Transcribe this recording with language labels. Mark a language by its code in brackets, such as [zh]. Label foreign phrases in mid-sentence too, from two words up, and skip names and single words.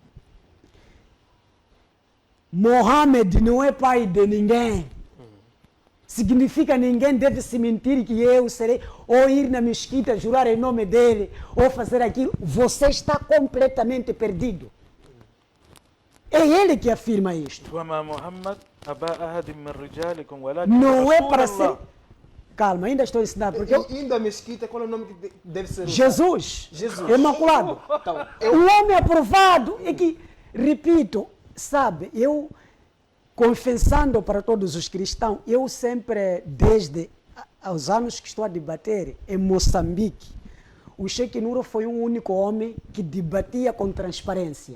[pt] Muhammad não é pai de ninguém. Significa ninguém deve se mentir que eu serei, ou ir na mesquita, jurar em nome dele, ou fazer aquilo. Você está completamente perdido. É ele que afirma isto. [ar] وما محمد أبا أحد من رجالكم ولكن [pt] Não é [ar] رسول [pt] para [ar] الله. [pt] ser... Calma, ainda estou ensinando, porque eu... Indo à mesquita, qual é o nome que deve ser usado? Jesus, Jesus. Imaculado. Então, O homem aprovado é que, repito, sabe, eu confessando para todos os cristãos, eu sempre, desde os anos que estou a debater em Moçambique, o Sheikh Nuro foi um único homem que debatia com transparência.